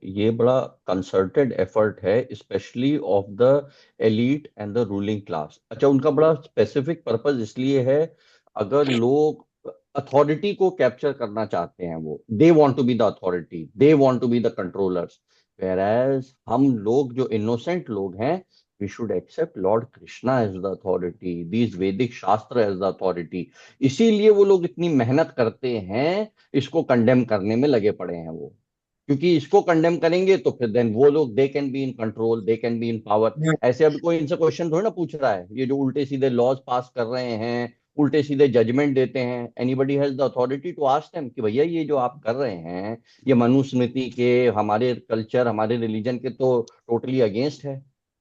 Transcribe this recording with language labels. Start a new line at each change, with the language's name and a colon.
Hindi: ये बड़ा concerted effort है,
English: Specially of the elite and the ruling class.
Hindi: अच्छा, उनका बड़ा स्पेसिफिक पर्पस इसलिए है, अगर लोग अथॉरिटी को कैप्चर करना चाहते हैं, वो
English: They want to be the authority, they want to be the controllers.
Hindi: वेराज हम लोग जो इनोसेंट लोग हैं,
English: we should accept Lord Krishna as the authority, these Vedic shastra as the authority।
Hindi: इसीलिए वो लोग इतनी मेहनत करते हैं, इसको कंडेम करने में लगे पड़े हैं वो। क्योंकि इसको कंडेम करेंगे तो फिर देन वो लोग
English: They can be in control, they can be in power.
Hindi: ऐसे अभी कोई इनसे क्वेश्चन थोड़ी ना पूछ रहा है, ये जो उल्टे सीधे लॉज पास कर रहे हैं, उल्टे सीधे जजमेंट देते हैं,
English: anybody has the authority to ask them
Hindi: कि भैया ये जो आप कर रहे हैं, ये मनुस्मृति के, हमारे कल्चर, हमारे रिलीजन के तो टोटली अगेंस्ट है।